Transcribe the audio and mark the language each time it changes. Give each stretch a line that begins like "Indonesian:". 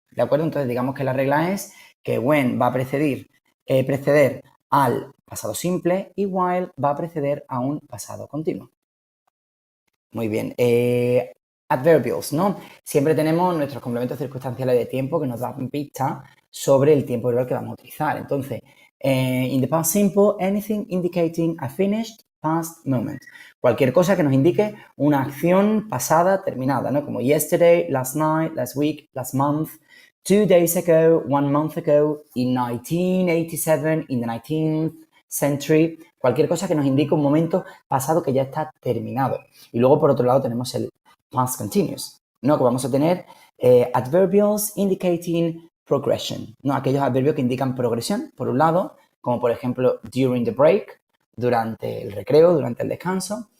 Spanish: ¿De acuerdo? Entonces digamos que la regla es que when va a preceder al pasado simple y while va a preceder a un pasado continuo. Muy bien. Adverbials, ¿no? Siempre tenemos nuestros complementos circunstanciales de tiempo que nos dan pistas sobre el tiempo verbal que vamos a utilizar. Entonces,
English: in the past simple, anything indicating a finished past moment.
Spanish: Cualquier cosa que nos indique una acción pasada terminada, ¿no? Como
English: yesterday, last night, last week, last month, 2 days ago, 1 month ago, in 1987, in the 19th century.
Spanish: Cualquier cosa que nos indique un momento pasado que ya está terminado. Y luego, por otro lado, tenemos el past continuous, ¿no? Que vamos a tener
English: adverbials indicating progression,
Spanish: ¿no? Aquellos adverbios que indican progresión, por un lado, como por ejemplo
English: during the break,
Spanish: durante el recreo, durante el descanso.